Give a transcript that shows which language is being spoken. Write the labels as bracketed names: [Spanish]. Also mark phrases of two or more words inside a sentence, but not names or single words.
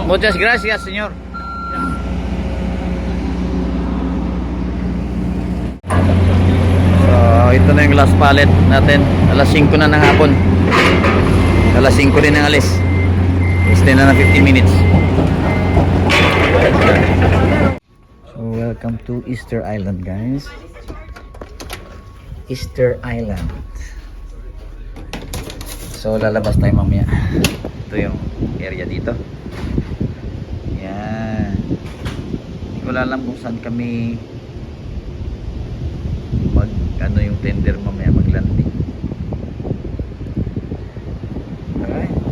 [Spanish] Muchas gracias, señor. [Filipino] So, ito na yung [English] last pallet [Filipino] natin. Alas 5 na ng hapon. Alas 5 din ang alis. [English] Stay na 15 minutes. So, welcome to Easter Island, guys. Easter Island. So, [Filipino] lalabas tayo mamaya. Ito yung area dito. Yan. Hindi ko alam kung saan kami ano yung tender mamaya maglanding. [English] Alright.